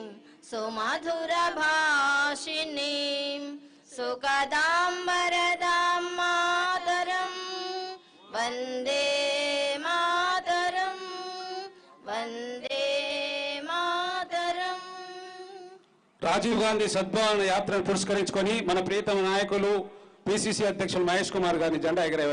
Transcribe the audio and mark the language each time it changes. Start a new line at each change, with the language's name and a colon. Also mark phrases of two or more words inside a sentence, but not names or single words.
Sanskrit: सुमधुरभाषिनी सुखदां वरदां मातरं वन्दे मातरं वन्दे मातरं।
Telugu: రాజీవ్ గాంధీ సద్భావన యాత్రను పురస్కరించుకొని మన ప్రియతమ నాయకులు పిసిసి అధ్యక్షులు మహేష్ కుమార్ గారిని జెండా ఎగరేయాల్సి